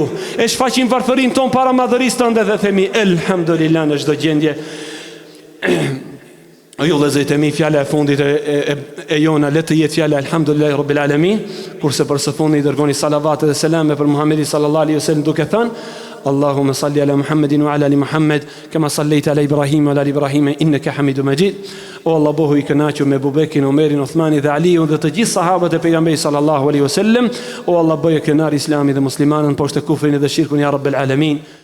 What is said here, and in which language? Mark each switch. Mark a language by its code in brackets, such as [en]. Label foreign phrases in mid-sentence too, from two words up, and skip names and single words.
[sq] E shfaqim varfërinë ton para madhërisë tënde dhe themi elhamdulillah në çdo gjendje. Ju vëllezërit e mi, fjala e fundit e jona le të jetë fjala [ar] الحمد لله رب العالمين, [sq] kurse për së fundi dërgoni salavate dhe selame për Muhamedit [ar] صلى الله عليه وسلم [sq] duke thënë [ar] اللهم صل على محمد وعلى آل محمد كما صليت على إبراهيم وعلى آل إبراهيم إنك حميد مجيد. [sq] O Allah, bohu i kënaqur me Abu Bekrin, Omerin, Uthmanin dhe Aliun dhe të gjithë sahabët e pejgamberit [ar] صلى الله عليه وسلم. [sq] O Allah, bëje kënar Islamin dhe muslimanën poshtë kufrin dhe shirkun [ar] يا رب العالمين.